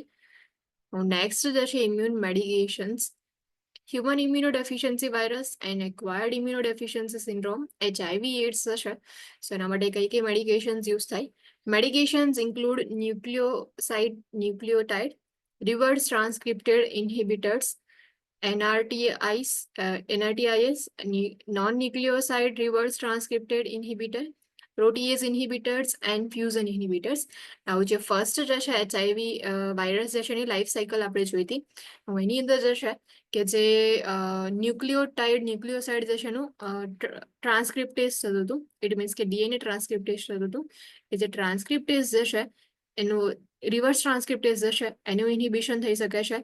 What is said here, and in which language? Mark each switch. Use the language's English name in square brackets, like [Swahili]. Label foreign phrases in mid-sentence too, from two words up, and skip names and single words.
[Gujarati] નેક્સ્ટ જે છે [English] immune medications. human immunodeficiency virus and acquired immunodeficiency syndrome HIV AIDS [Gujarati] જે છે સો એના માટે કઈ કઈ [English] medications use [Gujarati] થાય. [English] medications include nucleotide reverse transcripted inhibitors, NRTIs, non-nucleoside reverse transcripted inhibitor, protease inhibitors and fusion inhibitors. [Gujarati] આવું જે ફર્સ્ટ જે છે HIV વાયરસ જે છે એની [English] life cycle [Gujarati] આપણે જોઈ હતી. એની અંદર જે છે કે જે ન્યુક્લિયોસાઇડ જે છે એનું ટ્રાન્સક્રિપ્ટેઝ થતું હતું. [English] it means [Gujarati] કે [English] DNA transcriptase [Gujarati] થતું હતું. એ જે ટ્રાન્સક્રિપ્ટેઝ જે છે એનું [English] reverse transcriptase [Gujarati] જે છે એનું ઇન્હિબિશન થઈ શકે છે.